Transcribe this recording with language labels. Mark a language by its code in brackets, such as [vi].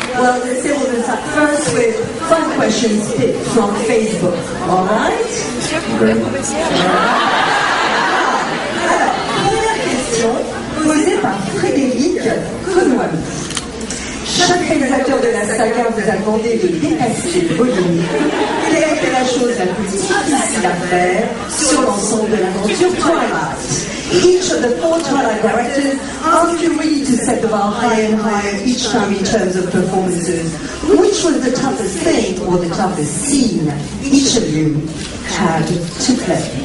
[en] Well, let's say we're going to start first with 5 questions picked from Facebook. All right? [fr] Alors, première question posée par Frédéric Conouamy. Chaque réalisateur de la saga vous a demandé de dépasser le volume. Quelle a été la chose la plus difficile à faire sur l'ensemble de l'aventure Twilight? [en] Each of the 4 Twilight directors asked you really to set the bar higher and higher each time in terms of performances. Which was the toughest thing or the toughest scene each of you had to play?